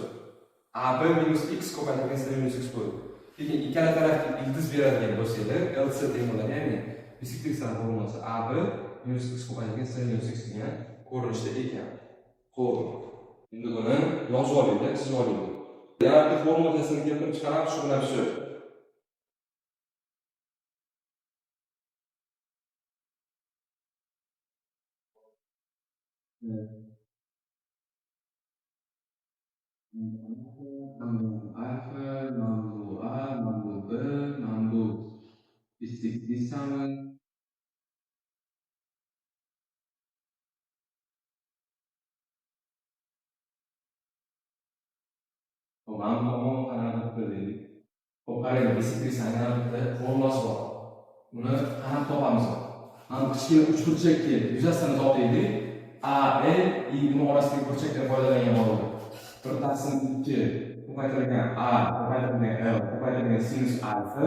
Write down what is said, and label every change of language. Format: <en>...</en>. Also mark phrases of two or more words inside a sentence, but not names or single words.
<uz>ab minus x ko'paytirilgan c minus x bo'ldi. Keyin ikkala tarafga ildiz beradigan bo'lsanglar, LC teng bo'ladi. Ya'ni bisektriksal formulasi AB minus x ko'paytirilgan c minus x degan ko'rinishda ekan. Xo'p. Endi buni yozib olinglar, chizib olinglar. Yana bitta formulasini keltirib chiqaramiz shu bilan shu. Mambu alfa, mambu a, mambu b, mambu disamaın mambu kanat dedik. Qarang, bisektriksal kanatda formulasi bor. Buni qanday topamiz? Mana kichkina uchburchakka yuzasini topaylik. A, L, I buni orasidagi burchakdan foydalangan bo'ladi. 1/2 ko'paytirilgan a ko'paytirilgan l ko'paytirilgan sinus alfa.</uz>